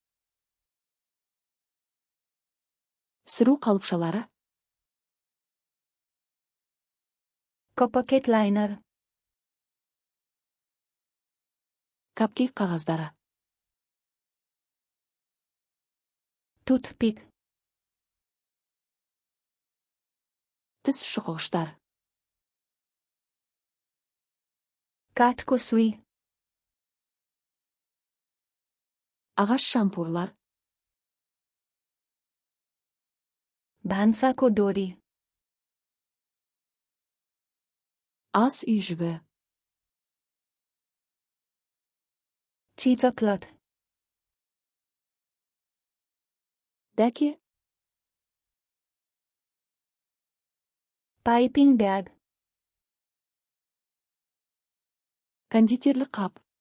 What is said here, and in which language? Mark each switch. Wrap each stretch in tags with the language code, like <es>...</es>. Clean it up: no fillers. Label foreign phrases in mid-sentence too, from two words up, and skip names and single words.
<kk>Пісіру қалыпшалары.</kk> <ne>कपकेक लाइनर</ne> <kk>Капкейк қағаздары.</kk> <ne>टुथपिक</ne> <kk>Тіс шұқығыштар.</kk> <ne>काठको सुई</ne> <kk>Ағаш шампурлар.</kk> <ne>भान्साको डोरी</ne> <kk>Ас үй жібі.</kk> <ne>चीचकलट</ne> <kk>Дәке.</kk> <ne>पाइपिङ ब्याग</ne> <kk>Кондитерлік қап.</kk>